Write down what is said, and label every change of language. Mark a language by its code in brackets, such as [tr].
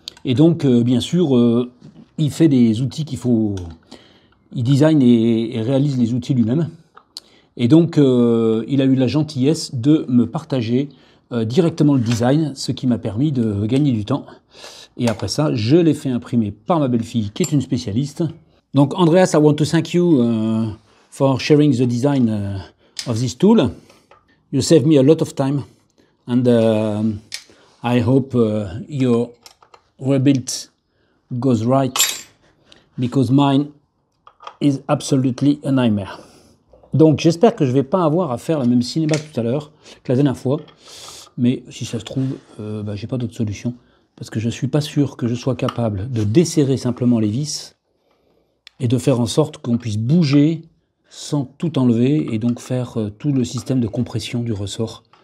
[fr] Et donc, bien sûr, il fait des outils qu'il faut... Il design et réalise les outils lui-même. Et donc, il a eu la gentillesse de me partager directement le design, ce qui m'a permis de gagner du temps. Et après ça, je l'ai fait imprimer par ma belle-fille, qui est une spécialiste. Donc, [en] Andreas, I want to thank you for sharing the design of this tool. You saved me a lot of time, and I hope your rebuild goes right, because mine is absolutely a nightmare. [fr] Donc, j'espère que je ne vais pas avoir à faire le même cinéma que tout à l'heure, que la dernière fois. Mais si ça se trouve, j'ai pas d'autre solution. Parce que je ne suis pas sûr que je sois capable de desserrer simplement les vis et de faire en sorte qu'on puisse bouger sans tout enlever et donc faire tout le système de compression du ressort.